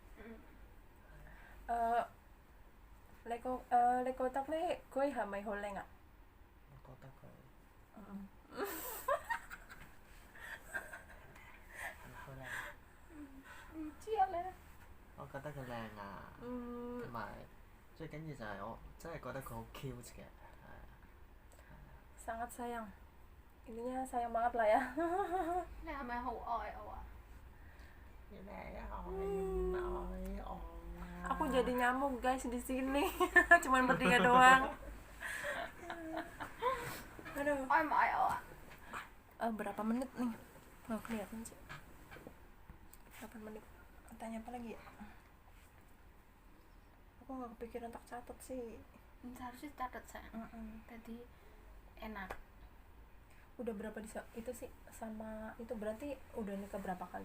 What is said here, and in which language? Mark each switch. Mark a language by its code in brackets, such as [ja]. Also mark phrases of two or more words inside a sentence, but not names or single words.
[yue] 你覺得咧佢係咪好靚啊？我覺得佢係咪好靚？唔知啊你。我覺得佢靚啊，同埋最緊要就係我真係覺得佢好 cute 嘅， [id] sangat sayang, intinya sayang banget lah ya. [yue] 你係咪好愛我啊？ [id] Aku jadi nyamuk guys di sini. Cuman bertiga doang. Aduh. [yue] 愛唔愛我啊？ [id] Berapa menit nih? Nggak kelihatan sih. 8 menit. Tanya apa lagi ya? Aku nggak kepikiran tak catat sih. Harusnya catat sayang. Tadi enak. Udah berapa itu sih sama itu, berarti udah nikah berapa kali?